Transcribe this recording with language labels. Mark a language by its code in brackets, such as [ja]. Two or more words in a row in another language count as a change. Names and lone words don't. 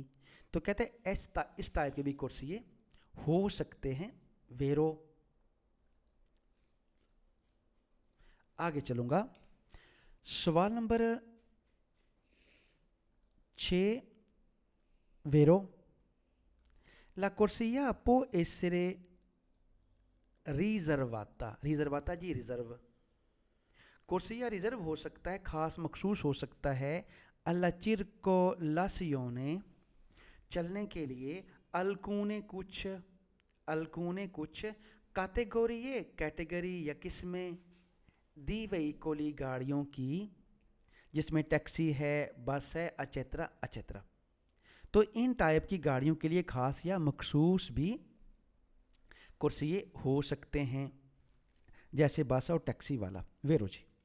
[hi] तो कहते हैं इस टाइप के भी कुर्सिये हो सकते हैं, वेरो। आगे चलूँगा। सवाल नंबर 6 वेरो, [it] La corsia può essere riservata जी रिजर्व। [hi] कुर्सिया रिजर्व हो सकता है, खास मखसूस हो सकता है। [it] alla circolazione, [hi] चलने के लिए। alcune कुछ कैटेगरी या किस्में [it] di veicoli [hi] गाड़ियों की, जिसमें टैक्सी है, बस है, अचेत्रा। तो इन टाइप की गाड़ियों के लिए खास या मखसूस भी कुर्सिये हो सकते हैं, जैसे बस और टैक्सी वाला, वेरो जी।